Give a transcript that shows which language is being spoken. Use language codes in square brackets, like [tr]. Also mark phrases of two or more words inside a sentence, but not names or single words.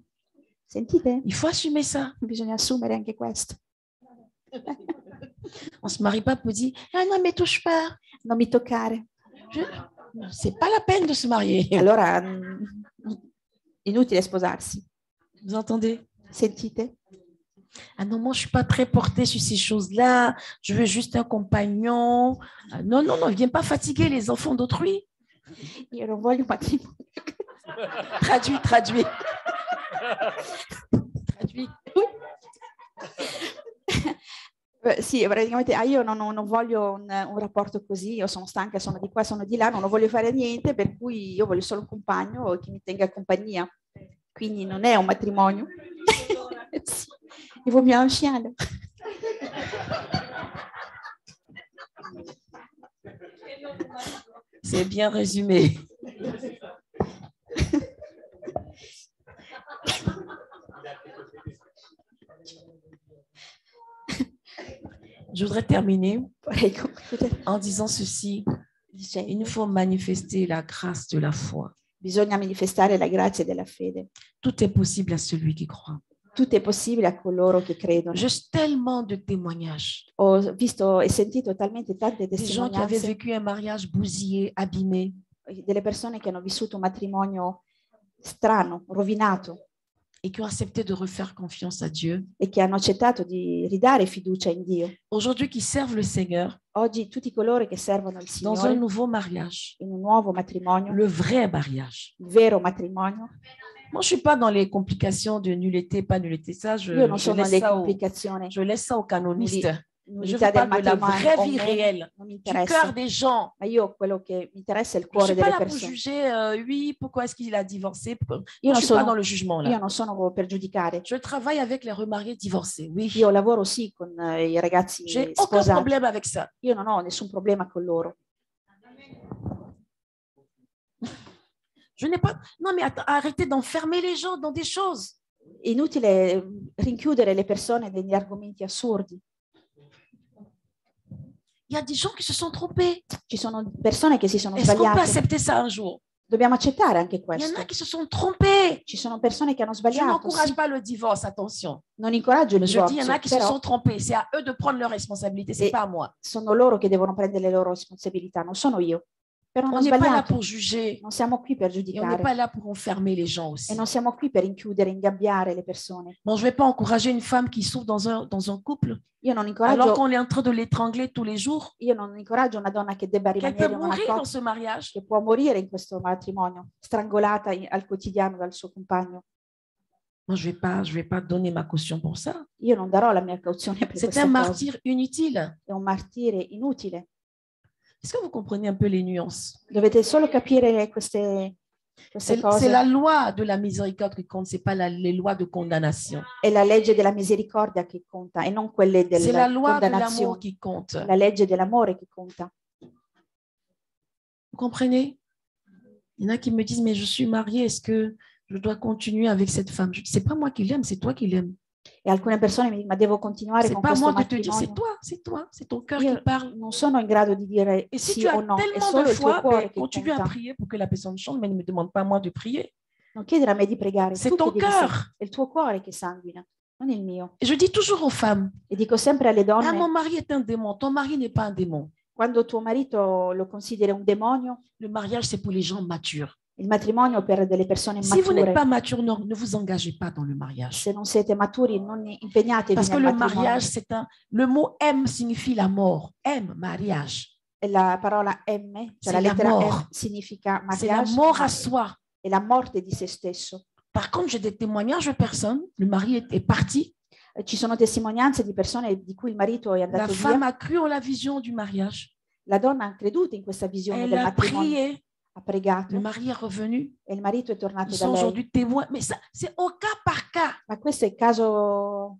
[it] Sentite? [fr] il faut assumer ça. [it] Bisogna assumere anche questo. [fr] On se marie pas pour dire ah non mais touche pas. [it] Non mi toccare. [fr] C'est pas la peine de se marier. [it] Allora, inutile sposarsi. [fr] Vous entendez? [it] Sentite? [fr] Ah non, moi je suis pas très portée sur ces choses-là. Je veux juste un compagnon. Ah, non, non, non, viens pas fatiguer les enfants d'autrui. [it] Io non voglio un matrimonio. [fr] Traduis, traduis. Traduis. [it] Sì, praticamente io non voglio un rapporto così, io sono stanca, sono di qua, sono di là, non voglio fare niente, per cui io voglio solo un compagno che mi tenga compagnia. Quindi non è un matrimonio. [fr] Sì. Il vaut mieux un chien. Là. C'est bien résumé. Je voudrais terminer en disant ceci. Il nous faut manifester la grâce de la foi. [it] Bisogna manifestare la grazia della fede. [fr] Tout est possible à celui qui croit. [it] Tutto è possibile a coloro che credono. [fr] J'ai tellement de témoignages. [it] Ho visto e sentito talmente tante [fr] Des gens qui avaient [it] testimonianze [fr] vécu un mariage bousillé, abîmé. [it] delle persone che hanno vissuto un matrimonio strano, rovinato, [fr] Et qui ont accepté de refaire confiance à Dieu. [it] e che hanno accettato di ridare fiducia in Dio. [fr] Aujourd'hui, qui servent le Seigneur [it] Oggi tutti coloro che servono il [fr] dans un [it] Signore [fr] nouveau mariage, [it] in un nuovo matrimonio, [fr] le vrai mariage. [it] il vero matrimonio, [fr] Moi, je ne suis pas dans les complications de nullité, pas nullité. Ça, [it] io non sono [fr] laisse [it] nelle [fr] ça [it] complicazioni, [fr] je laisse ça aux canonistes. Je [it] nullità [fr] vous [it] del [fr] parle de la [it] matrimonio, [fr] vraie [it] o [fr] vie [it] meno, [fr] réelle, [it] non mi [fr] du cœur [it] interessa, [fr] des gens. [it] ma io quello che mi interessa è il [fr] Je ne [it] cuore [fr] suis pas [it] delle [fr] là pour [it] persone. [fr] juger, oui, pourquoi est-ce qu'il a divorcé. Moi, [it] Io [fr] je [it] non [fr] ne suis pas [it] sono, [fr] dans le jugement [it] io [fr] là. [it] non sono per giudicare. [fr] Je travaille avec les remariés divorcés, oui. [it] Io lavoro sì con i ragazzi [fr] J'ai aucun [it] sposati. [fr] problème avec ça. [it] Io non ho nessun problema con loro. [fr] Je n'ai pas. Non, mais arrêtez d'enfermer les gens dans des choses. [it] È inutile rinchiudere le persone negli argomenti assurdi. [fr] Il y a des gens qui se sont trompés. [it] Ci sono persone che si sono [fr] Est-ce qu'on peut [it] sbagliate. [fr] accepter ça un jour? [it] Dobbiamo accettare anche [fr] Il y [it] questo. [fr] en a qui se sont trompés. [it] Ci sono persone che hanno [fr] Je [it] sbagliato. [fr] n'encourage [it] Sì. [fr] pas le divorce, attention. [it] Non incoraggio il [fr] Mais je dis, il y en [it] divorzio, [fr] a qui se [it] però [fr] sont trompés. C'est à eux de prendre leurs responsabilités, c'est Et- pas à moi. [it] sono loro che devono prendere le loro responsabilità, non sono io. Però [fr] On [it] hanno [fr] n'est pas là [it] sbagliato. [fr] pour juger [it] Non siamo qui per [fr] et on n'est [it] giudicare [fr] pas là pour enfermer les gens aussi. [it] e non siamo qui per rinchiudere, ingabbiare le persone. [fr] Bon, je ne vais pas encourager une femme qui souffre dans un couple [it] Io non [fr] alors [it] incoraggio, [fr] qu'on est en train de l'étrangler tous les jours. [it] io non incoraggio una donna che debba [fr] Qu'elle peut [it] rimanere in una [fr] mourir dans [it] coppia, [fr] ce mariage. [it] che può morire in questo matrimonio, strangolata al quotidiano dal suo compagno. [fr] Moi, je vais pas donner ma caution pour ça. [it] Io non darò la mia cauzione per [fr] C'est [it] questa [fr] un [it] cosa. [fr] martyr inutile. [it] È un martire inutile. [fr] Est-ce que vous comprenez un peu les nuances? [it] Dovete solo capire queste [fr] C'est [it] cose. [fr] la loi de la miséricorde qui compte, ce n'est pas les lois de condamnation. [it] È la legge della misericordia che conta e non quelle [fr] C'est la [it] della [fr] loi de l'amour [it] condannazione. [fr] qui compte. [it] La legge dell'amore che conta. [fr] Vous comprenez? Il y en a qui me disent, mais je suis mariée, est-ce que je dois continuer avec cette femme? Je dis, c'est pas moi qui l'aime, c'est toi qui l'aimes. [it] E alcune persone mi dicono, ma devo continuare [fr] C'est [it] con [fr] pas [it] questo [fr] moi de te dire, [it] matrimonio? [fr] c'est ton cœur [it] Io [fr] qui parle. [it] non sono in grado di dire [fr] Et si [it] sì [fr] tu as [it] o no, è [fr] tellement [it] solo [fr] de [it] il tuo [fr] foi, [it] cuore [fr] ben, [it] che [fr] continue à [it] conta. [fr] prier pour que la personne change, mais ne me demande pas moi de prier. [it] Non chiedere a me di pregare, [fr] C'est [it] tu [fr] ton [it] che devi [fr] cœur. [it] è il tuo cuore che sanguina, non il mio. [fr] Et je dis toujours aux femmes, [it] E dico sempre alle [fr] ah, [it] donne, [fr] mon mari est un démon, ton mari n'est pas un démon. [it] quando tuo marito lo consideri un demonio, [fr] Le mariage, c'est pour les gens matures. [it] il matrimonio è per delle persone [fr] Si vous n'êtes [it] mature. [fr] pas mature, ne vous engagez pas dans le mariage. [it] Se non siete maturi, non impegnatevi [fr] Parce que [it] nel [fr] le [it] matrimonio. [fr] mariage, le mot M signifie la mort. M, mariage. [it] E la parola M, [fr] C'est [it] cioè la [fr] la [it] lettera [fr] mort. [it] M, significa [fr] C'est la mariage, mort [it] ma [fr] à soi. [it] è la morte di se stesso. [fr] Par contre, j'ai des témoignages de personnes. Le mari est parti. [it] Ci sono testimonianze di persone di cui il marito è [fr] La [it] andato [fr] femme [it] via. [fr] a cru en la vision du mariage. [it] La donna ha creduto in questa visione [fr] Elle [it] del [fr] a [it] matrimonio, [fr] prié. [it] ha pregato [fr] Le mari est revenu. [it] e il marito è tornato [fr] Ils [it] da [fr] sont [it] lei. [fr] aujourd'hui témoins. Mais ça, c'est au cas par cas. [it] Ma questo è il caso,